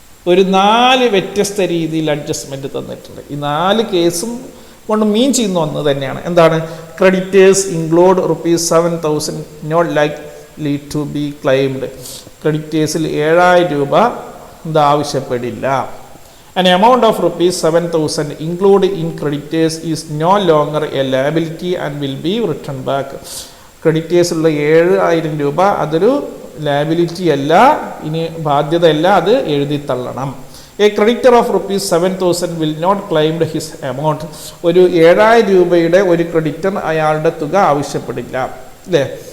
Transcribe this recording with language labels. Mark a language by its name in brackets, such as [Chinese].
[Malayalam] ഒരു 4 വ്യത്യസ്ത രീതിയിൽ അഡ്ജസ്റ്റ്മെന്റ് തന്നിട്ടുണ്ട്. ഈ 4 കേസും കൊണ്ട് മീൻ ചെയ്യുന്ന ഒന്ന് തന്നെയാണ്. എന്താണ്? [English] Creditors include ₹7,000 not likely to be claimed. [Malayalam] ക്രെഡിറ്റേഴ്സിൽ 7,000 രൂപ ഇത് ആവശ്യപ്പെടില്ല. [English] An amount of ₹7,000 included in creditors is no longer a liability and will be returned back. [Malayalam] ക്രെഡിറ്റേഴ്സുള്ള 7,000 രൂപ അതൊരു ലാബിലിറ്റി അല്ല, ഇനി ബാധ്യതയല്ല, അത് എഴുതി തള്ളണം. [English] A creditor of ₹7,000 will not claimed his amount. [Malayalam] ഒരു 7,000 രൂപയുടെ ഒരു ക്രെഡിറ്റർ അയാളുടെ തുക ആവശ്യപ്പെടില്ല അല്ലേ.